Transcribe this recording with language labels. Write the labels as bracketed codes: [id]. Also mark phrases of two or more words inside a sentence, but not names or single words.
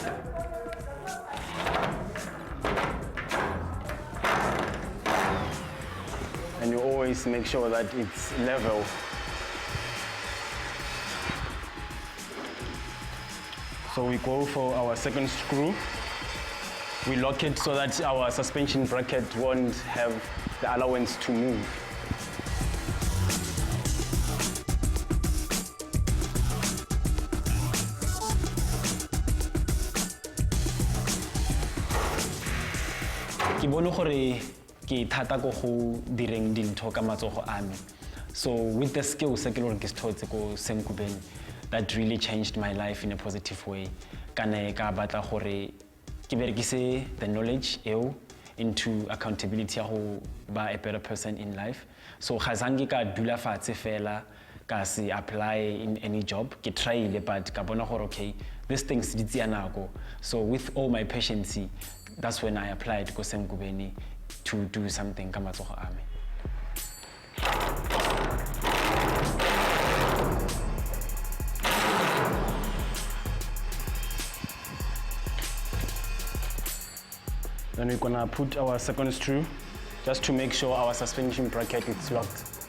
[en] And you always make sure that it's level. So we go for our second screw. We lock it so that our suspension bracket won't have the allowance to move. [tn] Ke bone gore ke thata go go direng dintho ka matsogo a me. [en] So with the skills [tn] ke leng ke sthotse ko San Gobain, [en] that really changed my life in a positive way. [tn] Kana ka batla gore ke berekise [en] the knowledge [tn] eo [en] into accountability [tn] ya go ba [en] a better person in life. [tn] So ga zange ka dula fatshe fela ka se apply [en] in any job, [tn] ke tryile but ka bona gore okay, [en] this thing [tn] se ditsi ya nako. [en] So with all my patience, that's when I applied go San Gobain to do something [tn] ka matsogo a me. [en] Then we're gonna put our second screw just to make sure our suspension bracket is locked.